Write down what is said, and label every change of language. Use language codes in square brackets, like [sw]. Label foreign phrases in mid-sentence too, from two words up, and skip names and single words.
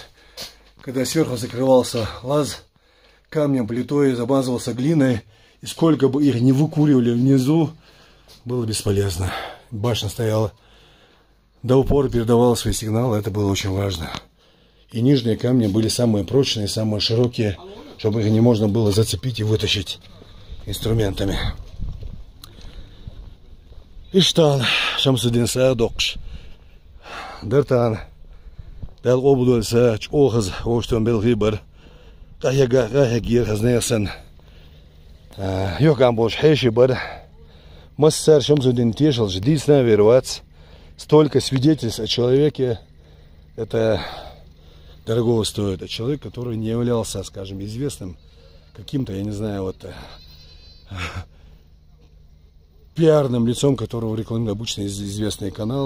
[ru] Когда сверху закрывался лаз камнем, плитой, замазывался глиной, и сколько бы их не выкуривали внизу, было бесполезно. Башня стояла до упора, передавала свои сигналы, это было очень важно. И нижние камни были самые прочные, самые широкие, чтобы их не можно было зацепить и вытащить инструментами. Иштан, Шамсудин Саадокш, Дартан, Дал Обудульса, Чохаз, Оштон Белгибер, Каяга, Каягир, Хазнесан, Йокамбош, Хешибер, Массар Шамсудин Тешел, Ждисна, Вервац. Столько свидетельств о человеке, это дорогого стоит. Это человек, который не являлся, скажем, известным каким-то, я не знаю, вот пиарным лицом, которого рекламируют обычно известные каналы.